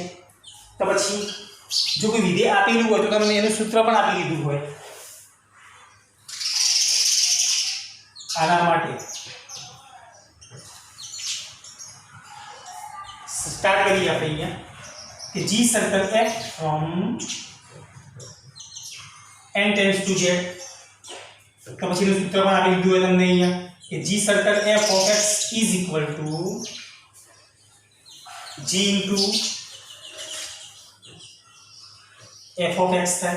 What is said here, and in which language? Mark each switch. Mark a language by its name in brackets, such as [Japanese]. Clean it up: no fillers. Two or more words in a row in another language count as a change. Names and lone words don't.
[Gujarati] તો પછી જો કોઈ વિધેય આપેલું હોય તો તમને એનું સૂત્ર પણ આપી દીધું હોય. આના માટે સ્ટાર્ટ કરીએ આપણે અહીંયા કે g સર્કલ f [English] from n tends to z, [Gujarati] તો પછીનું સૂત્ર પણ આપી દીધું હોય તમને અહીંયા કે g સર્કલ [English] f of x is equal to g into f of x [Gujarati] થાય.